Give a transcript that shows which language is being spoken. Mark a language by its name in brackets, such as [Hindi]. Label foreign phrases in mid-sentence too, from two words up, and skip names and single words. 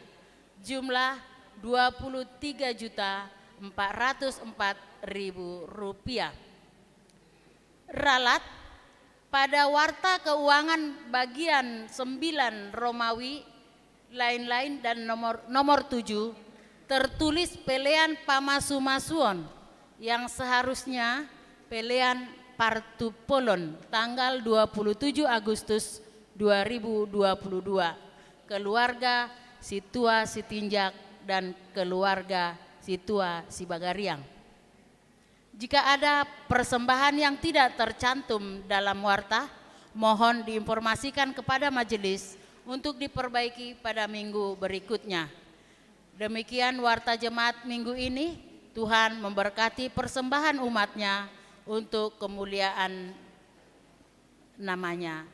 [Indonesian] Jumlah Rp23.404.000. Ralat pada warta keuangan bagian 9 Romawi lain-lain dan nomor 7 tertulis [Batak Toba] pelean pamasumasuon [Indonesian] yang seharusnya [Batak Toba] pelean Partupolon [Indonesian] tanggal 27 Agustus 2022. Keluarga Situa Sitinjak dan keluarga Situa Sibagariang. Jika ada persembahan yang tidak tercantum dalam warta, mohon diinformasikan kepada majelis untuk diperbaiki pada minggu berikutnya. Demikian warta jemaat minggu ini. Tuhan memberkati persembahan umatnya untuk kemuliaan namanya.